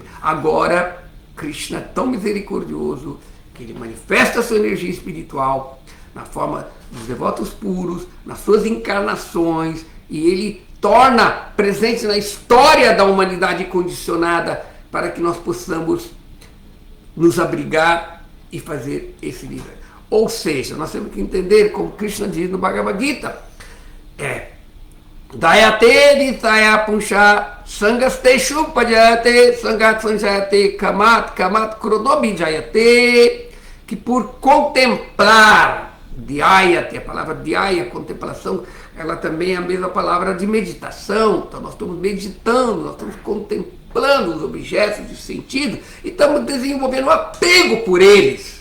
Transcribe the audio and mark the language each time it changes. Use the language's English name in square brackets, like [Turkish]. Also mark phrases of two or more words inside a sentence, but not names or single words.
[Portuguese] Agora, Krishna é tão misericordioso que ele manifesta a sua energia espiritual na forma dos devotos puros, nas suas encarnações, e ele torna presente na história da humanidade condicionada para que nós possamos nos abrigar e fazer esse livre. Ou seja, nós temos que entender, como Krishna diz no Bhagavad Gita, [Sanskrit] Dayate Ditaya Punsha Sangaste Shupajate Sangat Sanjate Kamat Kronobi Jayate, [Portuguese] que por contemplar, Dhyayate, a palavra Dhyaya, contemplação, ela também é a mesma palavra de meditação. Então nós estamos meditando, nós estamos contemplando os objetos de sentido e estamos desenvolvendo um apego por eles.